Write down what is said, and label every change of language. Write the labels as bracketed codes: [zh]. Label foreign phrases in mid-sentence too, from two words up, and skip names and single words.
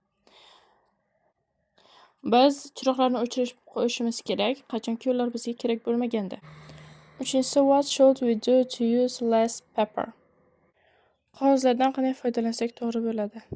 [uz] Biz chiroqlarni o'chirib qo'yishimiz kerak, qachonki ular bizga kerak bo'lmaganda. Uchinchisi, [en] what should we do to use less paper? [uz] Qog'ozlardan qanday foydalansak to'g'ri bo'ladi?